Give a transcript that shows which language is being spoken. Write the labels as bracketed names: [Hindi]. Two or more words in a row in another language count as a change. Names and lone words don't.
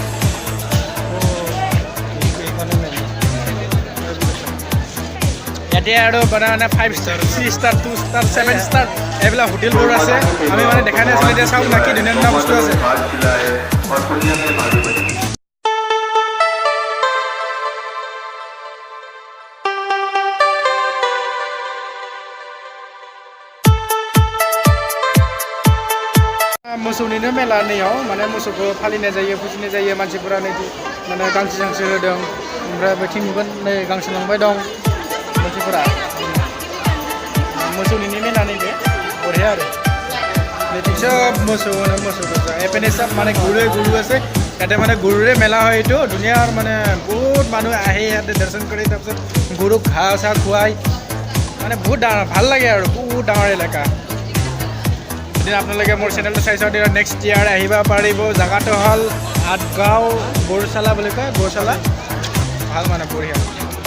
[Assamese] ইয়াতে আৰু মানে 5 ষ্টাৰ 3 ষ্টাৰ 2 ষ্টাৰ 7 ষ্টাৰ এইবিলাক হোটেলবোৰ আছে আমি মানে দেখা নাছিলোঁ এতিয়া চাওক না কি ধুনীয়া ধুনীয়া বস্তু আছে मोसौनिनो [Bodo] मेला नैयाव माने मोसौखौ फालिनाय जायो फुजिनाय जायो मानसिफोरा नै माने गांसो जांसो होदों ओमफ्राय बेथिं नुगोन नै गांसो लांबाय दं मानसिफोरा मोसौनिनो मेला नैबे बरिया आरो बेथिं सब मोसौ एपिने सब माने गुरु [Assamese] আছে ইয়াতে মানে গুৰুৰে মেলা হয় এইটো দুনিয়াৰ মানে বহুত মানুহ আহে ইয়াতে দৰ্শন কৰি তাৰপিছত গুৰুক ঘাঁহ চাহ খুৱাই মানে বহুত ভাল লাগে আৰু বহুত ডাঙৰ এলেকা যদি আপোনালোকে মোৰ চেনেলটো চাইছে [English] next year [Assamese] আহিব পাৰিব জাগাটো হ'ল আটগাঁও গৌশালা বুলি কয় গৌশালা ভাল মানে বঢ়িয়া